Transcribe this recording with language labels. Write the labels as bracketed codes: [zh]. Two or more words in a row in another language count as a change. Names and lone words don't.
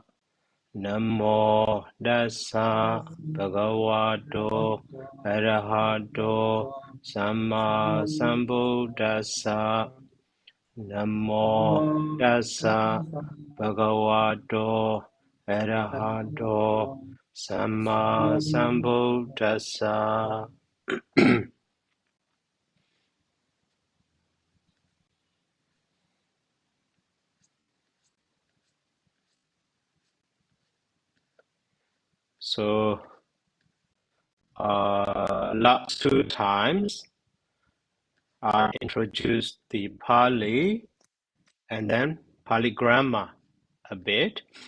[pi] Namo Dasa Bhagavato Arahato Samma Sambuddhassa. Namo Dasa Bhagavato Arahato Samma Sambuddhassa. [en] So, last two times I introduced the Pali and then Pali grammar a bit.